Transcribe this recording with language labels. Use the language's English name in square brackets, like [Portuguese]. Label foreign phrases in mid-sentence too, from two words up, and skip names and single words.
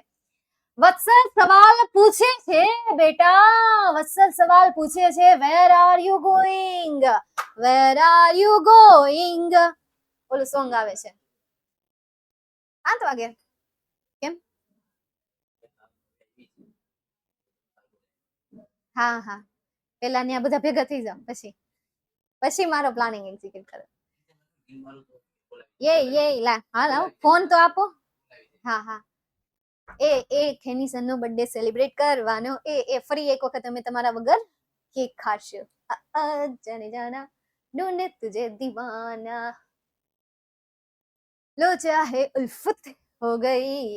[Gujarati] વત્સલ સવાલ પૂછે છે બેટા, વત્સલ સવાલ પૂછે છે [English] where are you going, where are you going. [Gujarati] ઓલું સોંગ આવે છે 8 વાગે. કેમ? હા હા, પેલા ત્યાં બધા ભેગા થઈ જાવ, પછી મારો [English] planning execute [Gujarati] કરો. [Hindi] ये ला हाँ लाओ फोन तो आपो. हाँ हाँ, [Gujarati] એ ખેનીસન નો [English] birthday celebrate [Gujarati] કરવાનો. એ ફરી એક વખત અમે તમારા વગર કેક ખાશું. [Hindi] जाने जाना ढूंढे तुझे दीवाना, लो चाहे उल्फत हो गई.